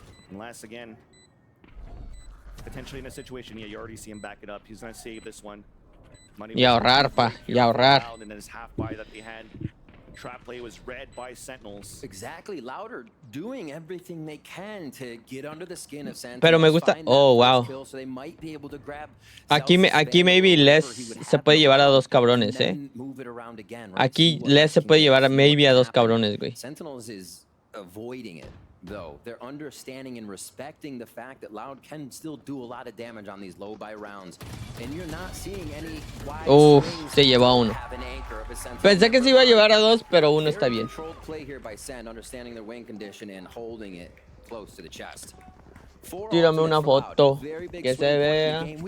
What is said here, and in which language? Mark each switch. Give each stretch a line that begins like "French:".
English: Unless again, potentially in a situation, yeah, you already see him back it up. He's gonna save this one.
Spanish: Y ahorrar, pa. Y ahorrar.
English: And then his half buy that they had. Trap play was read by Sentinels. Exactly. Louder doing everything they can to get under the skin of Sentinels.
Spanish: Pero me gusta.
English: Oh, wow. So they might be able to grab
Spanish: Aquí maybe Les se puede llevar a dos cabrones, eh. Aquí Les se puede llevar a maybe a dos cabrones, güey.
English: Sentinels is avoiding it, though. They're understanding and respecting the fact that Loud can still do a lot of damage on these low buy rounds. And you're not seeing any wide
Spanish: se llevó a uno. Pensé que se iba a llevar a dos, pero uno está bien.
English: Controlled play here by Sen, understanding their wing condition and holding it close to the chest.
Spanish: Tírame una foto que se vea.